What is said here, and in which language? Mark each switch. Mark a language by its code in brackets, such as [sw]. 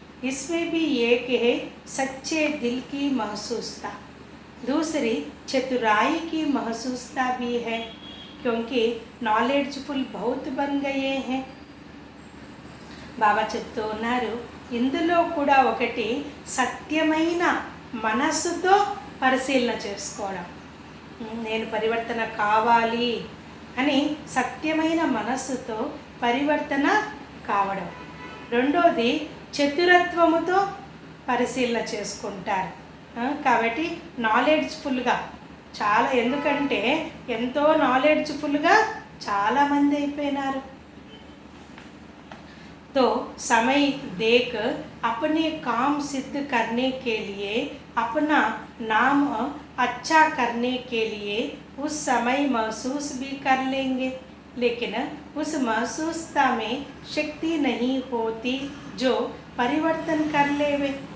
[hi] इसमें भी एक है सच्चे दिल की महसूसता, दूसरी चतुराई की महसूसता भी है, क्योंकि नॉलेजफुल बहुत बन गए हैं. [te] బాబా చెప్తూ ఉన్నారు, ఇందులో కూడా ఒకటి సత్యమైన మనస్సుతో పరిశీలన చేసుకోవడం. నేను పరివర్తన కావాలి అని సత్యమైన మనస్సుతో పరివర్తన కావడం. రెండోది చతురత్వముతో పరిశీలన చేసుకుంటారు. కాబట్టి నాలెడ్జ్ఫుల్గా చాలా, ఎందుకంటే ఎంతో నాలెడ్జ్ఫుల్గా చాలామంది అయిపోయినారు. [hi] तो समय देख अपने काम सिद्ध करने के लिए, अपना नाम अच्छा करने के लिए उस समय महसूस भी कर लेंगे, लेकिन उस महसूसता में शक्ति नहीं होती जो परिवर्तन कर लेवे.